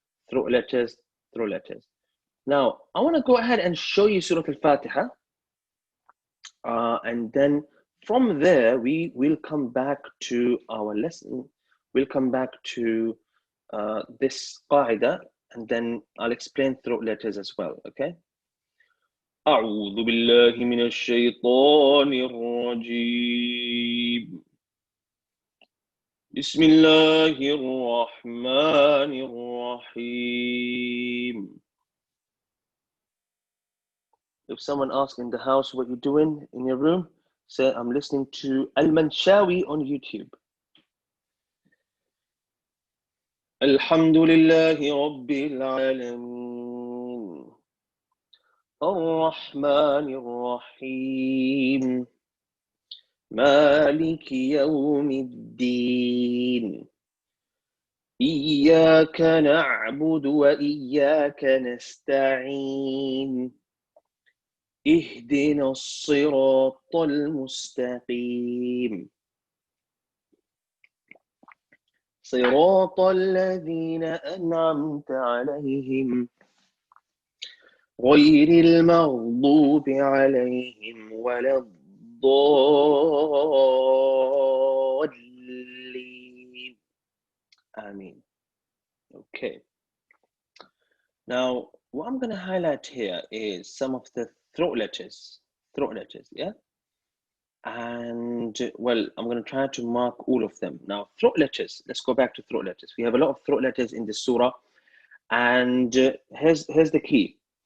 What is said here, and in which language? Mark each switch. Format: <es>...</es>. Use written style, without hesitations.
<en>Throat letters, throat letters. Now, I want to go ahead and show you Surah Al-Fatiha. And then from there, we will come back to our lesson. We'll come back to this qaida, and then I'll explain throat letters as well, okay?</en> <ar>أعوذ بالله من الشيطان الرجيم بسم الله الرحمن الرحيم.</ar> <en>If someone asks in the house what you're doing in your room, say, I'm listening to EMAN CHANNEL on YouTube.</en> <ar>الحمد لله رب العالمين الرحمن الرحيم مالك يوم الدين إياك نعبد وإياك نستعين اهدنا الصراط المستقيم صراط الذين أنعمت عليهم غير المغضوب عليهم ولا الضالين.</ar> <en>Ameen. Okay. Now, what I'm going to highlight here is some of the throat letters, yeah? And well, I'm going to try to mark all of them. Now, throat letters, let's go back to throat letters. We have a lot of throat letters in this surah, and here's the key.</en>